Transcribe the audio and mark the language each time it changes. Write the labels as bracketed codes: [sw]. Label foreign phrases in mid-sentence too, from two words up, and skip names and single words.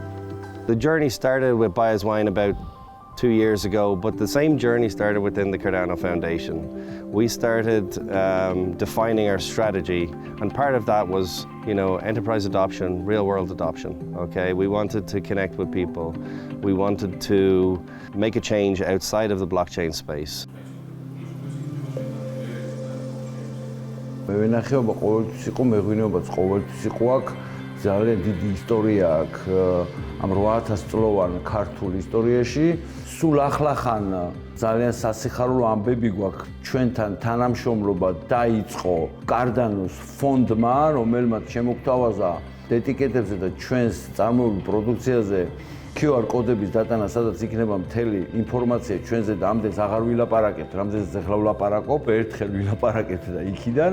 [en] The journey started with Baia Wine about 2 years ago, but the same journey started within the Cardano Foundation. We started defining our strategy, and part of that was, enterprise adoption, real-world adoption. Okay, we wanted to connect with people. We wanted to make a change outside of the blockchain space. [ka] ძალიან დიდი ისტორია აქვს ამ 8000 წლოვან ქართულ ისტორიაში. სულ ახლახან ძალიან სასიხარულო ამბები გვაქვს ჩვენთან თანამშრომლობა დაიწყო Cardano's ფონდმა, რომელმაც შემოგთავაზა ეტიკეტებზე და ჩვენს წარმოებულ პროდუქციაზე QR კოდების დატანა, სადაც იქნება მთელი ინფორმაცია ჩვენზე და ამდენს აღარ ვილაპარაკებთ, რამდენიც ახლა ვლაპარაკობ, ერთხელ ვილაპარაკებთ და იქიდან.